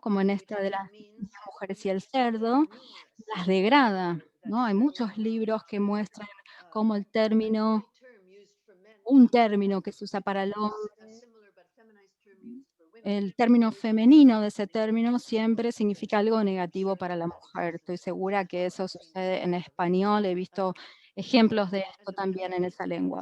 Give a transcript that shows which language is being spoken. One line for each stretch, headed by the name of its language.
Spanish: Como en esta de las 10 mujeres y el cerdo, las degrada, ¿no? Hay muchos libros que muestran cómo el término un término que se usa para el hombre,
English: A similar but feminized term used for women.
Spanish: el término femenino de ese término siempre significa algo negativo para la mujer. Estoy segura que eso sucede en español. He visto ejemplos de esto también en esa lengua.